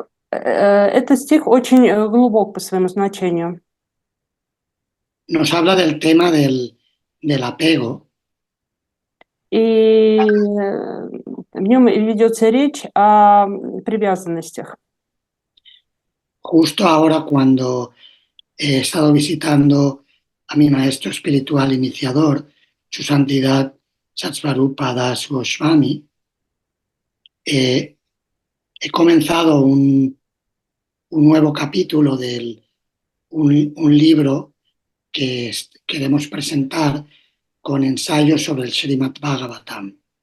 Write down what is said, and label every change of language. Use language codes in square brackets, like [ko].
[ru] Этот стих очень глубок по своему значению. [es] nos habla del tema del apego? [ru] И в нем ведется речь о привязанностях. [es] Justo ahora cuando he estado visitando a mi maestro espiritual iniciador, Su Santidad Satsvarupa Das Goswami, he comenzado un nuevo capítulo de un libro que queremos presentar con ensayos sobre el Srimad Bhagavatam.